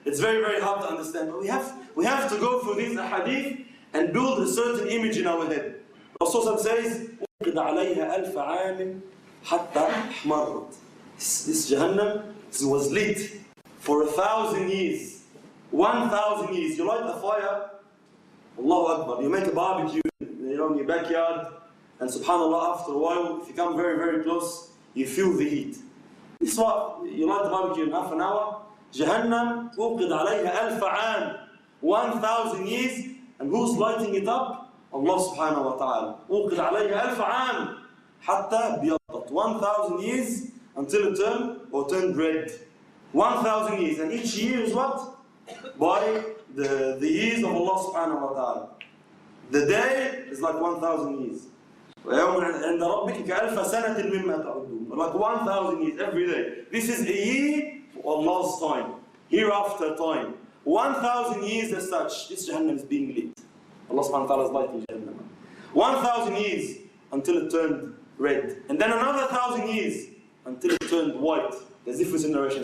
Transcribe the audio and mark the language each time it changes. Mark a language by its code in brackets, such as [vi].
[en] It's very, very hard to understand. But we have to go through these hadith and build a certain image in our head. Rasulullah says, [ar] وَقِدَ عَلَيْهَا أَلْفَ عَامٍ حَتَّى احْمَرَّتْ. [en] This Jahannam was lit for 1,000 years. 1,000 years. You light a fire, Allahu Akbar. You make a barbecue in your backyard, and subhanAllah, after a while, if you come very, very close, you feel the heat. This is what you light the barbecue in half an hour. Jahannam, [ar] أوقد عليها 1000 عام, [en] 1000 years, and who's lighting it up? Allah subhanahu wa ta'ala. [ar] أوقد عليها 1000 عام, حتى بيضت, [en] 1000 years until it turned red. 1000 years, and each year is what? By the years of Allah subhanahu wa ta'ala. The day is like 1000 years. [ar] ويوم عند ربك كألف سنة مما تعدون. [en] Like 1000 years every day. This is a year for Allah's time. Hereafter time. 1000 years as such. This Jahannam is being lit. Allah subhanahu wa ta'ala is lighting Jahannam. 1000 years until it turned red. And then another 1000 years until it turned white. There's difference in narration.